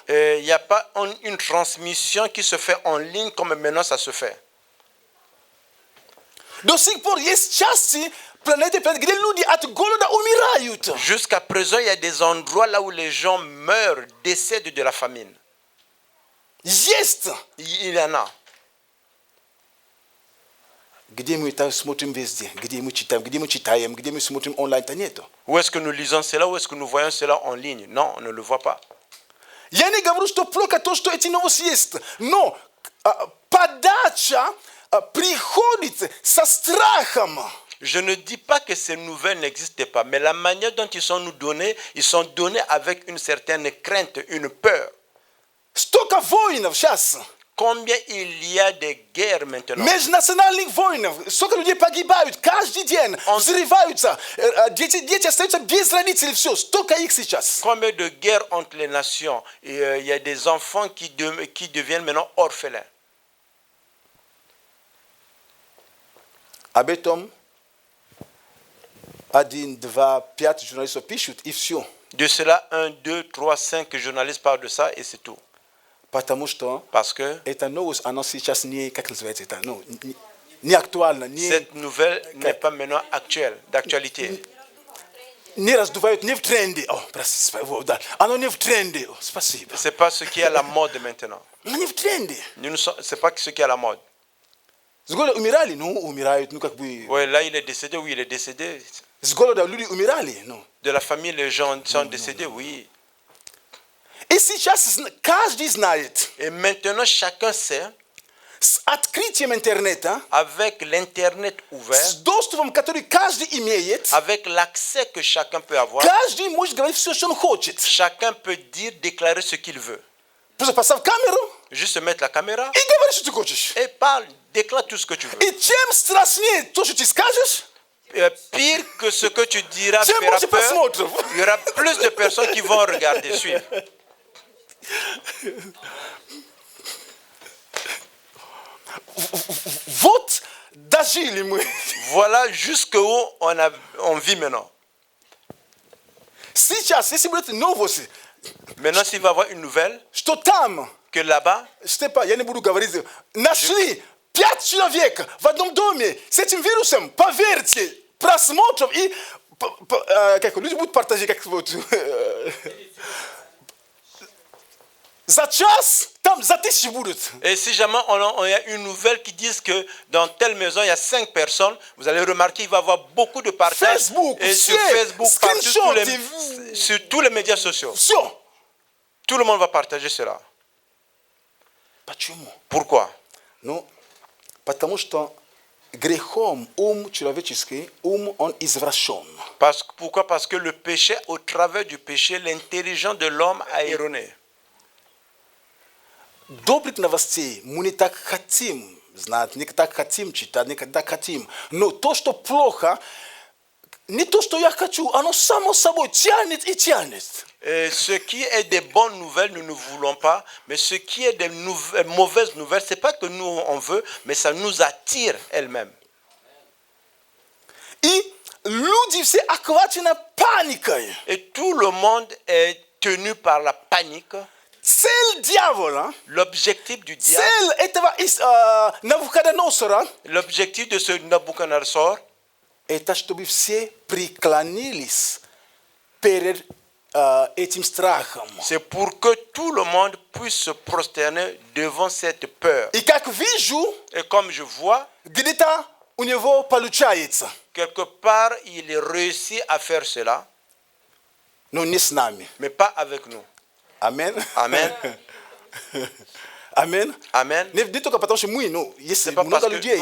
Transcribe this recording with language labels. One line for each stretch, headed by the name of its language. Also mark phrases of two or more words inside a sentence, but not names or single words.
French: il n'y a pas une transmission qui se fait en ligne comme maintenant ça se fait.
Russian: До сих пор есть части планеты, где люди от голода умирают.
French: Jusqu'à présent, il y a des endroits là où les gens meurent, décèdent de la famine.
Russian: Есть.
French: Il y en a.
Russian: Где мы это смотрим везде, где мы читаем, где мы смотрим онлайн-то нету.
French: Où est-ce que nous lisons cela? Où est-ce que nous voyons cela en ligne? Non, on ne le voit pas.
Russian: Я не говорю, что плохо то, что эти новости есть, но подача приходит со страхом.
French: Je ne dis pas que ces nouvelles n'existent pas, mais la manière dont ils sont donnés avec une certaine crainte, une peur.
Russian: Столько воинов сейчас.
French: Combien il y a de guerres maintenant?
Russian: Межнациональных воинов. Сколько людей погибают каждый день, взрываются. Дети остаются без родителей, все. Столько их сейчас.
French: Combien de guerres entre les nations? Et, il y a des enfants qui deviennent maintenant orphelins.
Russian: Об этом 1, 2, 5 журналистов пишут, и все.
French: De cela, 1, 2, 3, 5 journalistes parlent de ça et c'est tout.
Russian: Потому что
French: Parce que
Russian: эта новость, она сейчас не, как называется это, не актуальна,
French: cette nouvelle n'est pas maintenant actuelle, d'actualité.
Russian: не раздувают, не в тренде. Да. Оно не в тренде. Спасибо.
French: Ce n'est pas ce qui est à la mode maintenant.
Russian: Оно не в тренде.
French: Ce n'est pas ce qui est à la mode.
Russian: С голода умирали? Ну, умирают, как бы...
French: Oui, là, il est décédé, oui, il est décédé.
Russian: С голода люди умирали, ну.
French: De la famille, les gens sont décédés, oui.
Russian: И сейчас каждый знает,
French: Et maintenant, chacun sait
Russian: с открытием интернета,
French: avec l'Internet ouvert,
Russian: с доступом, который каждый имеет,
French: avec l'accès que chacun peut avoir,
Russian: каждый может говорить все, что он хочет.
French: chacun peut dire, déclarer ce qu'il veut.
Russian: Просто поставь камеру
French: Juste mettre la caméra
Russian: и говори, что ты хочешь.
French: et parle, déclare tout ce que tu veux.
Russian: И чем страшнее то, что ты скажешь,
French: Pire que ce que tu diras
Russian: тем
French: fera
Russian: больше
French: peur,
Russian: просмотров.
French: il y aura plus de personnes qui vont regarder, suivre.
Russian: Вот дожили мы.
French: Voilà jusqu'où on vit maintenant.
Russian: Сейчас, если будет новость,
French: Maintenant, s'il va y avoir une nouvelle,
Russian: что там,
French: que là-bas,
Russian: я не буду говорить, нашли 5 человек в одном доме с этим вирусом, поверьте, просмотров и как люди будут партажить, как вот, за час, там за 1000 будут.
French: et si jamais on y a une nouvelle qui dit que dans telle maison, il y a 5 personnes, vous allez remarquer qu'il va y avoir beaucoup de partages. Facebook, et sur share, Facebook, partout, screenshot, sur tous les médias sociaux.
Russian: Все.
French: Tout le monde va partager cela.
Russian: Почему?
French: Pourquoi?
Russian: Ну, потому что грехом ум человеческий, ум он извращен.
French: Pourquoi? Parce que le péché, au travers du péché, l'intelligence de l'homme a erroné.
Russian: Добрых новостей мы не так хотим знать, не так хотим читать, не так хотим. Но то, что плохо, не то, что я хочу, оно само собой тянет и тянет.
French: Et ce qui est des bonnes nouvelles, nous ne voulons pas. Mais ce qui est des mauvaises nouvelles, ce n'est pas que nous on veut, mais ça nous attire elles-mêmes.
Russian: И люди все охвачены паникой.
French: Et tout le monde est tenu par la panique.
Russian: Цель дьявола,
French: L'objectif du diable,
Russian: цель этого Навуходоносора,
French: l'objectif de ce Nabucodonosor,
Russian: это чтобы все преклонились перед этим страхом.
French: c'est pour que tout le monde puisse se prosterner devant cette peur.
Russian: И как вижу,
French: Et comme je vois,
Russian: где-то у него получается,
French: quelque part, il réussit à faire cela,
Russian: но не с нами.
French: mais pas avec nous.
Russian: Амен.
French: Amen.
Russian: Амен.
French: Amen.
Russian: Не только потому, что мы, но есть
French: C'est pas
Russian: много
French: parce que
Russian: людей.